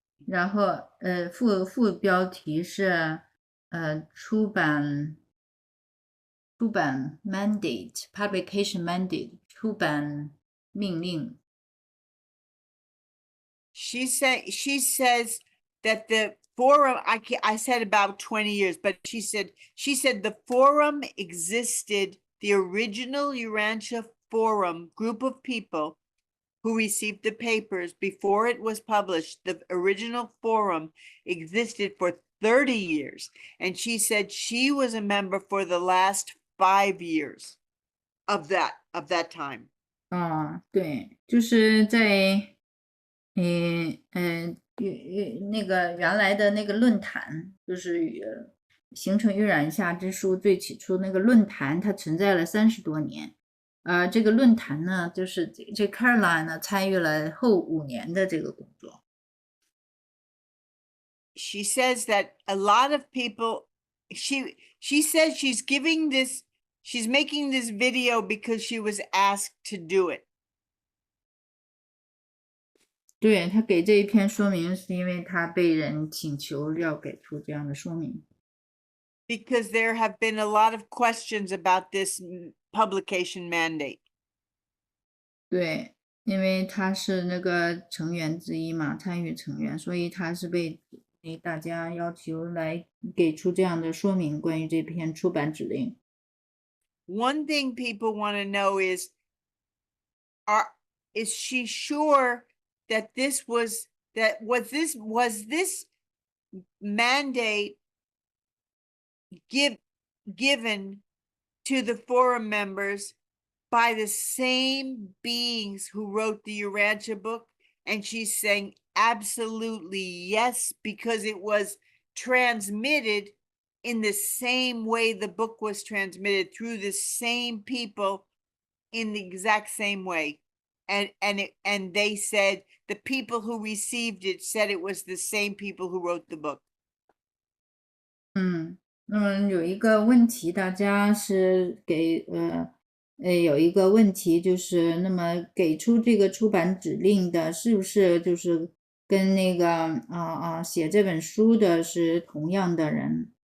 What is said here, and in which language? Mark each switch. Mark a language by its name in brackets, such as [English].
[Chinese] 然后副标题是出版 [English] mandate publication mandate [Chinese] 出版命令。 [English] She says that the forum, I said about 20 years, but she said the forum existed, the original Urantia forum group of people who received the papers before it was published. The original forum existed for 30 years. And she said she was a member for the last 5 years of that time. [Chinese] 对，就是在那个原来的那个论坛，就是形成阅览下之书最起初那个论坛，它存在了30多年。这个论坛呢，就是这 Caroline 呢参与了后5年的这个工作。 [English] She says that a lot of people, she says she's making this video because she was asked to do it. [Chinese] 对，他给这一篇说明是因为他被人请求要给出这样的说明。 [English] Because there have been a lot of questions about this publication mandate. [Chinese] 对，因为他是那个成员之一嘛，参与成员，所以他是被大家要求来给出这样的说明，关于这篇出版指令。 [English] One thing people want to know is she sure that this was this mandate given to the forum members by the same beings who wrote the Urantia book? And she's saying absolutely yes, because it was transmitted in the same way the book was transmitted, through the same people in the exact same way. And they said the people who received it said it was the same people who wrote the book. [Chinese] 那么有一个问题，大家是有一个问题就是，那么给出这个出版指令的，是不是就是跟那个写这本书的是同样的人？